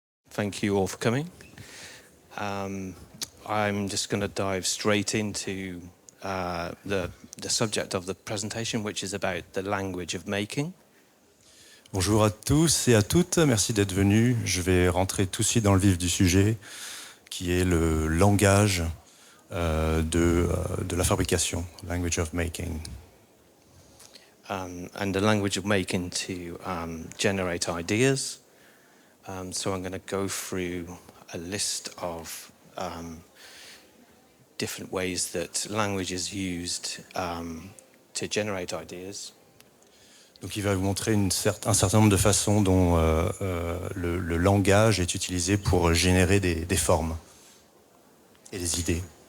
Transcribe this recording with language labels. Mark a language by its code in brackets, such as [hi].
[en] Thank you all for coming. I'm just going to dive straight into the subject of the presentation, which is about the language of making. [fr] Bonjour à tous et à toutes, merci d'être venus. Je vais rentrer tout de suite dans le vif du sujet, qui est le langage de la fabrication, language of making. [en] And the language of making to generate ideas. So I'm going to go through a list of different ways that language is used to generate ideas. [fr] Donc il va vous montrer un certain nombre de façons dont le langage est utilisé pour générer des formes et des idées.